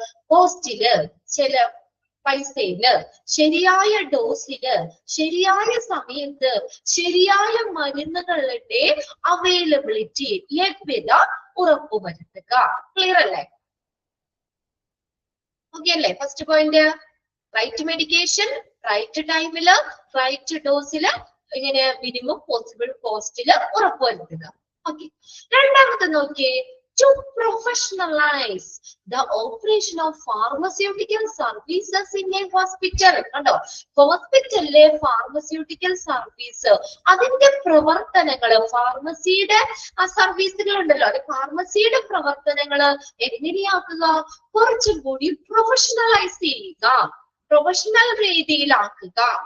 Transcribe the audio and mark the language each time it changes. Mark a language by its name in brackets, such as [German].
[Malayalam] കോസ്റ്റില് പൈസയില് ശരിയായ ഡോസില് ശരിയായ സമയത്ത് ശരിയായ മരുന്നുകളുടെ അവൈലബിലിറ്റി ലഭ്യത ഉറപ്പുവരുത്തുക ക്ലിയർ അല്ലേ ഓക്കെ അല്ലേ first point right medication right ടൈമില് റൈറ്റ് ഡോസില് ഇങ്ങനെ മിനിമം പോസിബിൾ കോസ്റ്റില് ഉറപ്പുവരുത്തുക ഓക്കെ രണ്ടാമത്തെ നോക്കിയേ [English] to professionalize the operation of pharmaceutical services in a hospital. [Malayalam] കണ്ടോ, ഹോസ്പിറ്റലിലെ ഫാർമസ്യൂട്ടിക്കൽ സർവീസ് അതിന്റെ പ്രവർത്തനങ്ങള്, ഫാർമസിയുടെ ആ സർവീസുകൾ ഉണ്ടല്ലോ, അത് ഫാർമസിയുടെ പ്രവർത്തനങ്ങള് എങ്ങനെയാക്കുക, കുറച്ചും കൂടി പ്രൊഫഷണലൈസ് ചെയ്യുക, പ്രൊഫഷണൽ രീതിയിലാക്കുക.